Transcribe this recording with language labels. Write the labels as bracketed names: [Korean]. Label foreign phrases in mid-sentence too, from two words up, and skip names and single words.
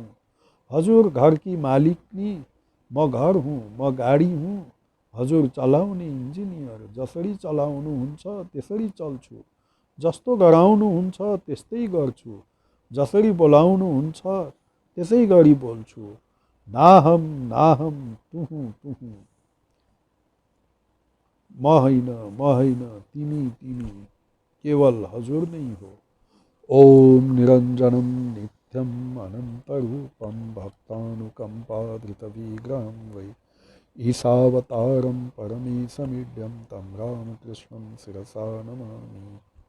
[Nepali] हजुर घरकी मालिकनी, म घर हुँ। म गाडी हुँ, हजुर चलाउने इन्जिनियर। जसरी चलाउनुहुन्छ त्यसरी चल्छु, जस्तो गराउनुहुन्छ त्यस्तै गर्छु, जसरी बोलाउनुहुन्छ त्यसै गरी बोल्छु। [Bangla] নাহং নাহং তুহু তুহু, [Nepali] म होइन तिमी तिमी, केवल हजुर नै हो। [Sanskrit] ओम निरञ्जनं नित्यम् अनन्तरूपं भक्तानुकम्पाधृतविग्रहं वै ईशावतारं परमेशमीड्यं तं रामकृष्णं शिरसा नमामि।